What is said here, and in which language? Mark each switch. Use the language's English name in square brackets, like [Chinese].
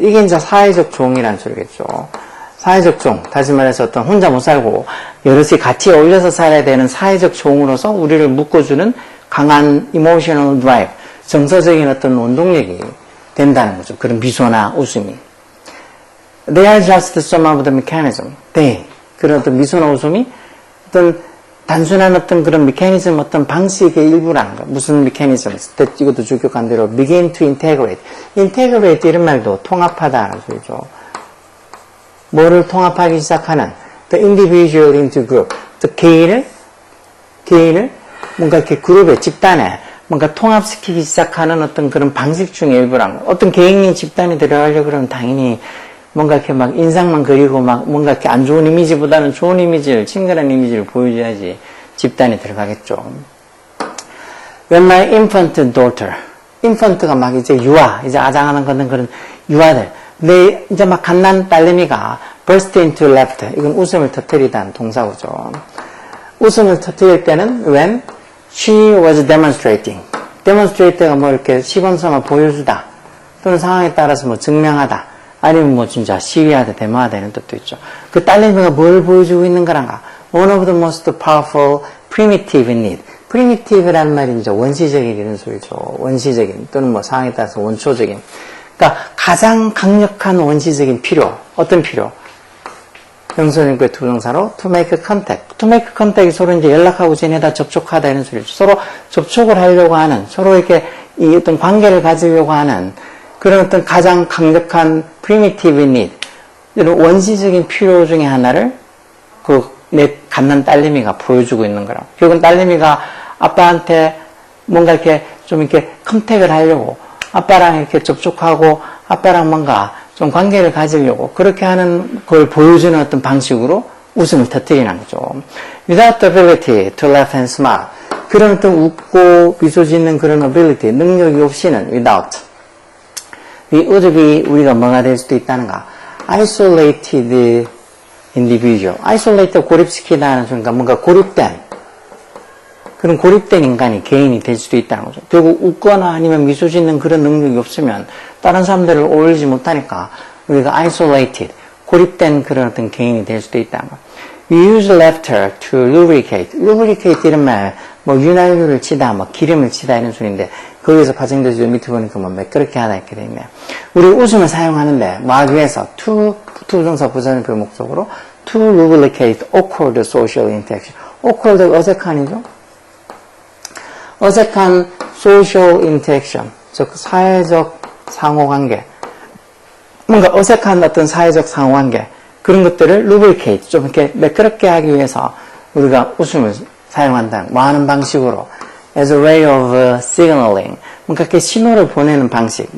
[Korean] 이게 이제 사회적 종이라는 소리겠죠. 사회적 종. 다시 말해서 어떤 혼자 못 살고 여럿이 같이 어울려서 살아야 되는 사회적 종으로서 우리를 묶어주는 강한 [English] emotional drive. [Korean] 정서적인 어떤 원동력이 된다는 거죠. 그런 미소나 웃음이. [English] They are just some of the mechanism. [Korean] 그런 어떤 미소나 웃음이 어떤 단순한 어떤 그런 메커니즘, 어떤 방식의 일부라는 거. 무슨 메커니즘? 이것도 주격한 대로 [English] begin to integrate. [Korean] integrate 이런 말도 통합하다는 소리죠. 뭐를 통합하기 시작하는? [English] the individual into group. [Korean] 개인을 뭔가 이렇게 그룹에, 집단에 뭔가 통합시키기 시작하는 어떤 그런 방식 중에 일부란 거. 어떤 개인이 집단에 들어가려고 그러면 당연히 뭔가 이렇게 막 인상만 그리고 막 뭔가 이렇게 안 좋은 이미지보다는 좋은 이미지를, 친근한 이미지를 보여줘야지 집단에 들어가겠죠. [English] When my infant daughter, [Korean] infant가 막 이제 유아, 이제 아장하는 거는 그런 유아들. 이제 막 갓난 딸내미가 [English] burst into laughter. [Korean] 이건 웃음을 터뜨리다는 동사구죠. 웃음을 터뜨릴 때는 [English] when she was demonstrating. [Korean] demonstrate가 뭐 이렇게 시범삼아 보여주다. 또는 상황에 따라서 뭐 증명하다. 아니면 뭐 진짜 시위하다, 데모하다 이런 뜻도 있죠. 그 딸내미가 뭘 보여주고 있는 거란가? [English] One of the most powerful primitive need. [Korean] primitive라는 말이 이제 원시적인 이런 소리죠. 원시적인 또는 뭐 상황에 따라서 원초적인. 그러니까 가장 강력한 원시적인 필요. 어떤 필요? 명사형의 두 동사로 [English] to make contact. [Korean] to make contact이 서로 이제 연락하고 지내다 접촉하다 이런 소리죠. 서로 접촉을 하려고 하는, 서로 이렇게 이 어떤 관계를 가지려고 하는 그런 어떤 가장 강력한 [English] primitive need. [Korean] 이런 원시적인 필요 중에 하나를 내 갓난 딸내미가 보여주고 있는 거라고. 결국은 딸내미가 아빠한테 뭔가 이렇게 좀 이렇게 컨택을 하려고 아빠랑 이렇게 접촉하고 아빠랑 뭔가 좀 관계를 가지려고 그렇게 하는 걸 보여주는 어떤 방식으로 웃음을 터뜨리는 거죠. [English] Without the ability to laugh and smile. [Korean] 그런 어떤 웃고 미소 짓는 그런 ability, 능력이 없이는 without. [English] we would be, [Korean] 우리가 뭐가 될 수도 있다는가. [English] isolated individual. [Korean] isolated 고립시키다는 순간 뭔가 고립된 그런 고립된 인간이 개인이 될 수도 있다는 거죠. 결국 웃거나 아니면 미소 짓는 그런 능력이 없으면 다른 사람들을 어울리지 못하니까 우리가 isolated, 고립된 그런 어떤 개인이 될 수도 있다는 거. [English] We use laughter to lubricate. [Korean] lubricate 이런 말, 뭐 윤활유를 치다, 뭐 기름을 치다 이런 소리인데 거기서 파생돼서 밑에 보니까 뭐 매끄럽게 하다 이렇게 돼 있네요. 우리 웃음을 사용하는데 뭐 하기 위해서 to 동사 부사절표 목적으로 [English] to lubricate awkward social interaction. [Korean] awkward 어색한이죠. 어색한 [English] social interaction, [Korean] 즉 사회적 상호관계, 뭔가 어색한 어떤 사회적 상호관계 그런 것들을 lubricate, 좀 이렇게 매끄럽게 하기 위해서 우리가 웃음을 사용한다는 뭐 하는 방식으로 [English] as a way of signaling, [Korean] 뭔가 이렇게 신호를 보내는 방식.